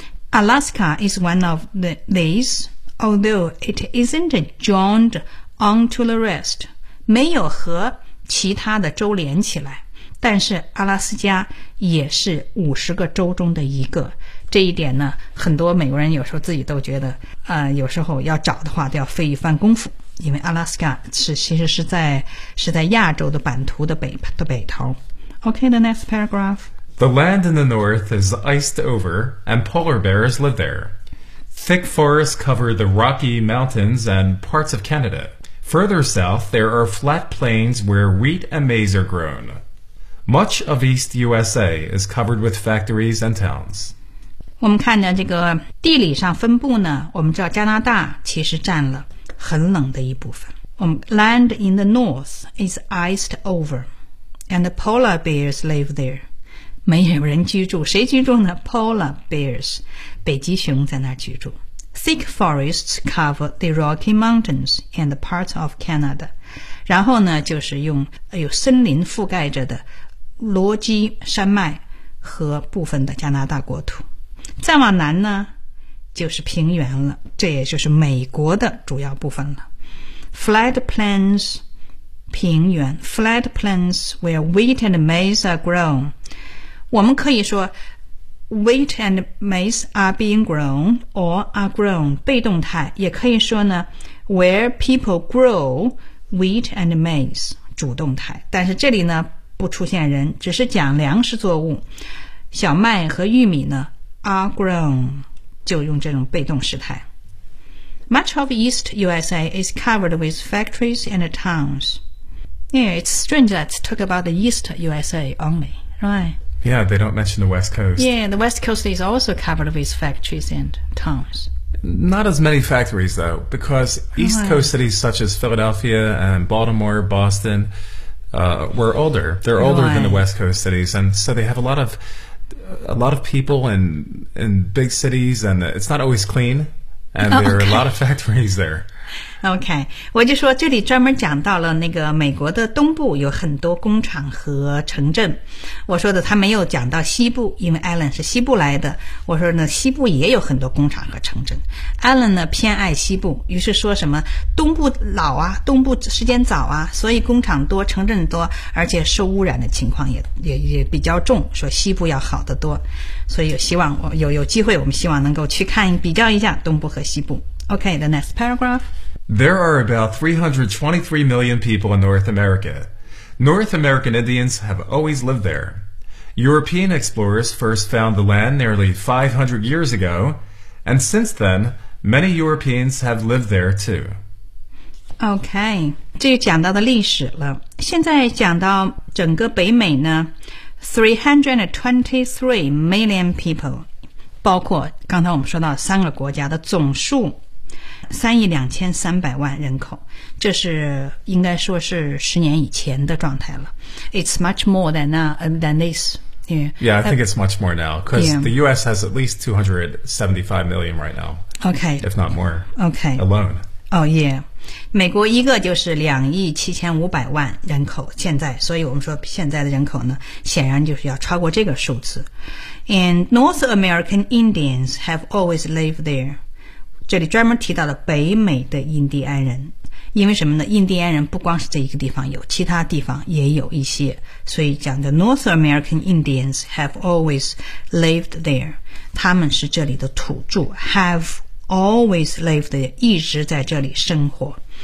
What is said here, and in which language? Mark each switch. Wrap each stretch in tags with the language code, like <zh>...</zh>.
<en>Alaska is one of these. Although it isn't joined onto the rest,</en> <zh>没有和其他的州连起来，但是阿拉斯加也是50个州中的一个。这一点呢，很多美国人有时候自己都觉得，有时候要找的话都要费一番功夫，因为阿拉斯加其实是在亚洲的版图的北头。</zh> <en>Okay, the next paragraph. The land in the north is iced over, and polar bears live there. Thick forests cover the Rocky Mountains and parts of Canada. Further south, there are flat plains where wheat and maize are grown. Much of East USA is covered with factories and towns.</en> <zh>我们看到这个地理上分布呢，我们知道加拿大其实占了很冷的一部分。我们</zh> <en>land in the north is iced over, and the polar bears live there.</en> <zh>没有人居住，谁居住呢 ？</zh> <en>Polar bears,</en> <zh>北极熊在那儿居住。</zh> <en>Thick forests cover the Rocky Mountains and parts of Canada.</en> <zh>然后呢，就是用有森林覆盖着的罗基山脉和部分的加拿大国土。再往南呢，就是平原了，这也就是美国的主要部分了。</zh> <en>Flat plains,</en> <zh>平原</zh> <en>，flat plains where wheat and maize are grown.</en> <zh>我们可以说</zh> <en>wheat and maize are being grown or are grown</en> <zh>被动态，也可以说呢</zh> <en>where people grow wheat and maize</en> <zh>主动态，但是这里呢不出现人，只是讲粮食作物，小麦和玉米呢</zh> <en>are grown</en> <zh>就用这种被动时态。</zh> <en>Much of East USA is covered with factories and towns. Yeah, it's strange that it took about the East USA only, right? Yeah, they don't mention the West Coast. Yeah, the West Coast is also covered with factories and towns. Not as many factories, though, because East Coast cities such as Philadelphia and Baltimore, Boston, were older. They're older than the West Coast cities, and so they have a lot of people in big cities, and it's not always clean, and there are a lot of factories there.</en> <zh>OK, 我就说这里专门讲到了那个美国的东部有很多工厂和城镇。我说的他没有讲到西部，因为 Alan 是西部来的。我说呢西部也有很多工厂和城镇。Alan 呢偏爱西部，于是说什么东部老啊，东部时间早啊，所以工厂多城镇多，而且受污染的情况也比较重，说西部要好得多。所以有机会我们希望能够去看比较一下东部和西部。</zh> <en>OK, the next paragraph. There are about 323 million people in North America. North American Indians have always lived there. European explorers first found the land nearly 500 years ago, and since then, many Europeans have lived there too.</en> <zh>OK, 这就讲到的历史了。现在讲到整个北美呢，</zh> <en>323 million people,</en> <zh>包括刚才我们说到三个国家的总数3.23亿人口，这是应该说是十年以前的状态了。</zh> <en>It's much more than this. Yeah, I think it's much more now because the U.S. has at least 275 million right now. Okay, if not more. Okay, alone.</en> <zh>Oh yeah, 美国一个就是2.75亿人口现在，所以我们说现在的人口呢，显然就是要超过这个数字。</zh> <en>And North American Indians have always lived there.</en> <zh>这里专门提到了北美的印第安人，因为什么呢？印第安人不光是这一个地方有，其他地方也有一些，所以讲的</zh> <en>North American Indians have always lived there，</en> <zh>他们是这里的土著 ，</zh> <en>have always lived there，</en> <zh>一直在这里生活。</zh>